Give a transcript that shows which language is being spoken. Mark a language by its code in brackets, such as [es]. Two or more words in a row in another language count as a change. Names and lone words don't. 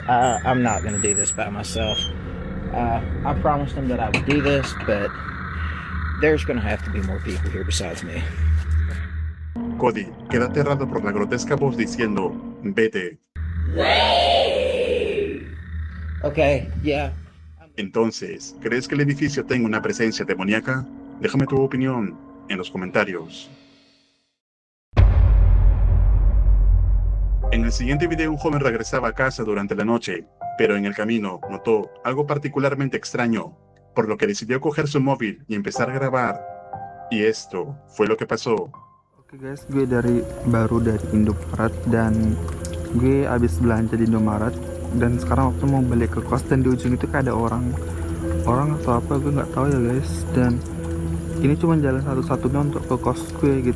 [en] I'm not gonna do this by myself. I promised him that I would do this, but there's gonna have to be more people here besides me. [es] Cody queda aterrado por la grotesca voz diciendo, vete. [en] Okay, yeah. [es] Entonces, ¿crees que el edificio tenga una presencia demoníaca? Déjame tu opinión en los comentarios. En el siguiente video, un joven regresaba a casa durante la noche, pero en el camino notó algo particularmente extraño, por lo que decidió coger su móvil y empezar a grabar. Y esto fue lo que pasó. [id] Oke guys, gue baru dari Indomaret dan gue abis belanja di Indomaret dan sekarang waktu mau balik ke kos dan di ujung itu kayak ada orang atau apa gue nggak tahu ya guys, dan ini cuma jalan satu-satunya untuk ke kos gue gitu.